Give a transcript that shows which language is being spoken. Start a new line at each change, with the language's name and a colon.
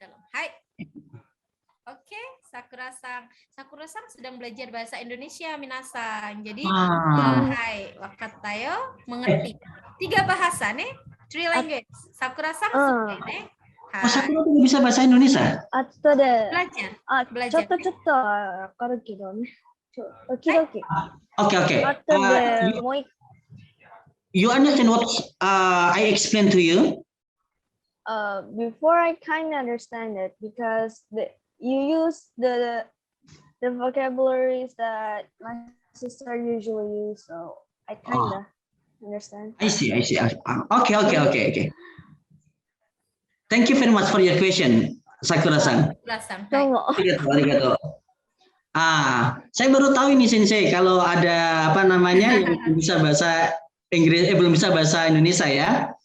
Indonesian: Hai. Oke, Sakura-san. Sakura-san sedang belajar bahasa Indonesia,
Japanese: minasan.
Indonesian: Jadi,
Japanese: hai, wakata yo,
Indonesian: mengerti. 3 bahasa nih.
English: 3 language.
Indonesian: Sakura-san suka nih. Sakura tuh bisa bahasa Indonesia?
Japanese: 後で、
Indonesian: Belajar.
Japanese: ちょっとわかるけどね。時々。
Indonesian: Oke.
Japanese: 後で、もう一
English: You understand what I explained to you? before I kind of understand it because you use the vocabularies that my sister usually use, so I kind of understand. I see. Okay. Thank you very much for your question, Sakura-san.
Japanese: Sakura-san. Hai. どうも。 Arigato.
Indonesian: Saya baru tahu ini Sensei kalau ada yang bisa bahasa Inggris, belum bisa bahasa Indonesia ya.